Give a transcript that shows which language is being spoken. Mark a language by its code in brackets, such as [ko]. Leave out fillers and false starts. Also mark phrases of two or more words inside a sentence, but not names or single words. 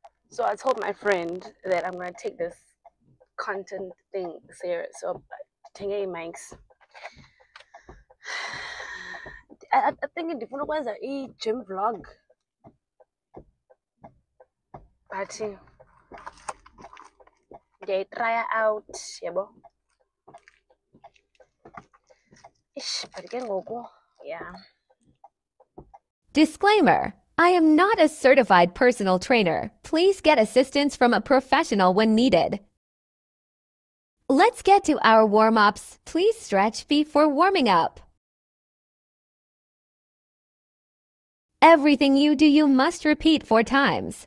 [en] So I told my friend that I'm gonna take this content thing serious. So Tenge mics. I think [xh] ndifuna ukwenza i-gym vlog. [en] But they try out, yabo. [xh] But ke ngoku, [en] yeah. Disclaimer: I am not a certified personal trainer. Please get assistance from a professional when needed. Let's get to our warm-ups. Please stretch before warming up. Everything you do, you must repeat 4 times.